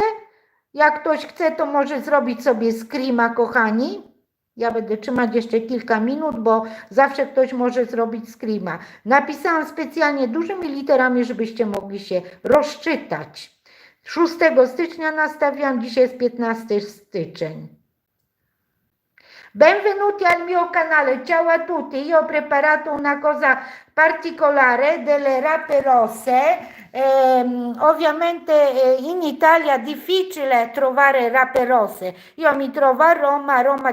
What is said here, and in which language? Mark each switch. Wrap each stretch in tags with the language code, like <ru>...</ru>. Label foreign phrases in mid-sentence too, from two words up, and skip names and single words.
<pl>Jak ktoś chce, to może zrobić sobie screena, kochani. Ja będę trzymać jeszcze kilka minut, bo zawsze ktoś może zrobić screena. Napisałam specjalnie dużymi literami, żebyście mogli się rozczytać. 6 stycznia nastawiam, dzisiaj jest 15 styczeń.</pl> <it>Benvenuti al mio canale, ciao a tutti, io ho preparato una cosa particolare delle rape rosse, ovviamente in Italia è difficile trovare rape rosse, io mi trovo a Roma è</it>